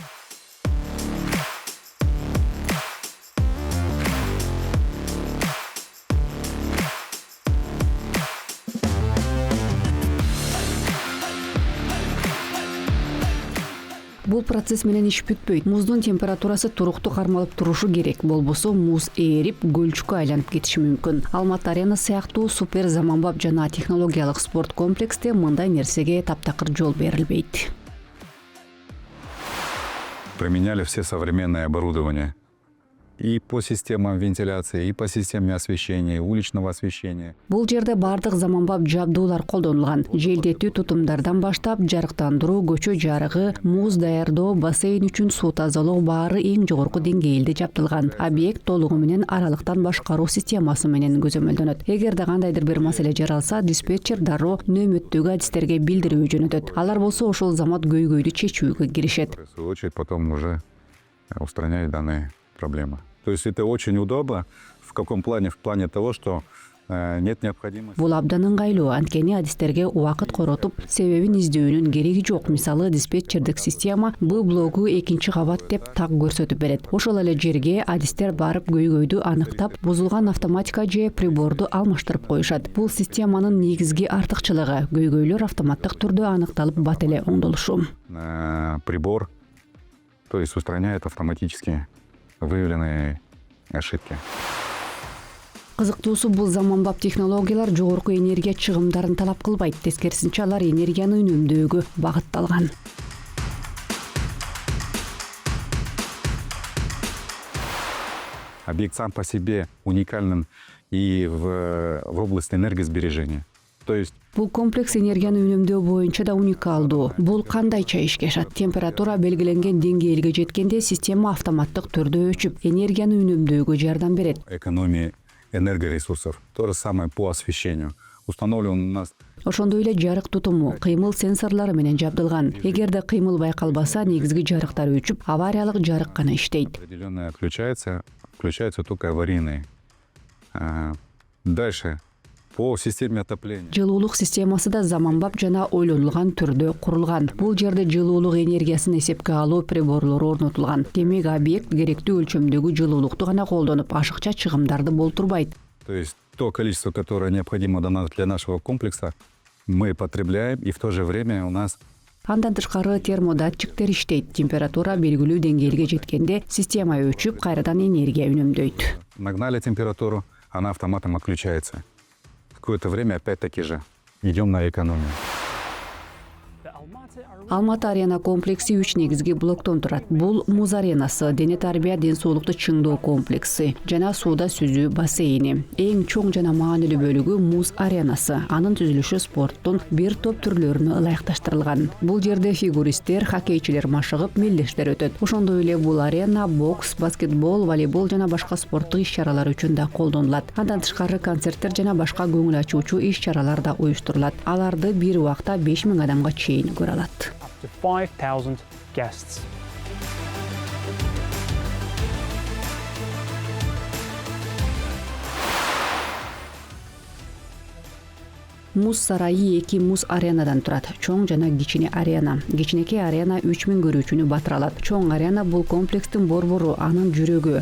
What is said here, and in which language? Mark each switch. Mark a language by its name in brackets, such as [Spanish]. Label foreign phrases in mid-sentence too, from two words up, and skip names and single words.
[Kyrgyz] Бул процесс менен иш бүтпөйт. Муздун температурасы туруктуу кармалып турушу керек. Болбосо муз ээрип, гөлчккө айланып кетиши мүмкүн. Алматы арена сыяктуу супер заманбап жана технологиялык спорт комплексте мындай нерсеге таптакыр жол берилбейт. [Russian] Применяли все современное оборудование. И по системам вентиляции, и по системе освещения, уличного освещения. [Kyrgyz] Бул жерде бардык заманбап жабдуулар колдонулган. Желдетүү тутумдардан баштап жарыктандыруу, көчө жарыгы, муз даярдоо, бассейн үчүн суу тазалоо баары эң жогорку деңгээлде жабдылган. Объект толугу менен аралыктан башкаруу системасы менен көзөмөлдөнөт. Эгерде кандайдыр бир маселе жаралса, диспетчер дароо нөөмөттөгү адистерге билдирүү жөнөтөт. Алар болсо ошол замат көйгөйдү чечүүгө киришет. [Russian] В свою очередь потом уже устраняют данные проблемы. То есть это очень удобно. В каком плане? В плане того, что нет необходимости. [Kyrgyz] Бул абдан ыңгайлуу, анткени адистерге убакыт коротуп, себебин издөөнүн кереги жок. Мисалы, диспетчердик система Б блогу 2-кабат деп так көрсөтүп берет. Ошол эле жерге адистер барып көйгөйдү аныктап, бузулган автоматика же приборду алмаштырып коюшат. Бул системанын негизги артыкчылыгы — көйгөйлөр автоматтык түрдө аныкталып бат эле оңдолушу. [Russian] Прибор, то есть устраняет автоматически выявленные ошибки. [Kyrgyz] Кызыктуусу, бул заманбап технологиялар жогорку энергия чыгымдарын талап кылбайт. Тескерисинче, алар энергияны үнөмдөөгө багытталган. [Russian] Объект сам по себе уникален и в области энергосбережения. То есть [Kyrgyz] Бул комплекс энергияны үнөмдөө боюнча да уникалдуу. Бул кандайча ишке ашат? Температура белгиленген деңгээлге жеткенде система автоматтык түрдө өчүп, энергияны үнөмдөөгө жардам берет. [Russian] экономия энергоресурсов. То же самое по освещению. Установлен у нас [Kyrgyz] Ошондой эле жарык тутуму, кыймыл сенсорлору менен жабдылган. Эгерде кыймыл байкалбаса, негизги жарыктар өчүп, авариялык жарык гана иштейт. [Russian] определенное включаются только аварийные. Дальше. По системе отопления. [Kyrgyz] Жылуулук системасы да заманбап жана ойлонулган түрдө курулган. Бул жерде жылуулук энергиясын эсепке алуу приборлору орнотулган. Демек, объект керектүү өлчөмдөгү жылуулукту гана колдонуп, ашыкча чыгымдарды болтурбайт. [Russian] То есть то количество, которое необходимо для нашего комплекса, мы потребляем, и в то же время у нас [Kyrgyz] Андан тышкары термодатчиктер иштейт. Температура белгилүү деңгээлге жеткенде система өчүп, кайрадан энергия үнөмдөйт. [Russian] нагнали температуру, она автоматом отключается. Какое-то время опять-таки же идем на экономию. [Kyrgyz] Алматы арена комплекси 3 негизги блоктон турат. Бул муз аренасы, дене тарбия ден соолукту чыңдоо комплекси жана сууда сүзүү бассейни. Эң чоң жана маанилүү бөлүгү муз аренасы. Анын түзүлүшү спорттун бир топ түрлөрүнө ылайыкташтырылган. Бул жерде фигуристтер, хоккейчилер машыгып, мелдештер өтөт. Ошондой эле бул арена бокс, баскетбол, волейбол жана башка спорттук иш-чаралар үчүн да колдонулат. Андан тышкары концерттер жана башка көңүл ачуучу иш-чаралар да уюштурулат. Аларды бир убакта 5000 адамга чейин көрө алат. [English] To 5,000 guests. [Kyrgyz] Муз сарайы 2 муз аренадан турат. Чоң жана кичине арена. Кичинекей арена 3000 көрүүчүнү батыра алат. Чоң арена бул комплекстин борбору, анын жүрөгү.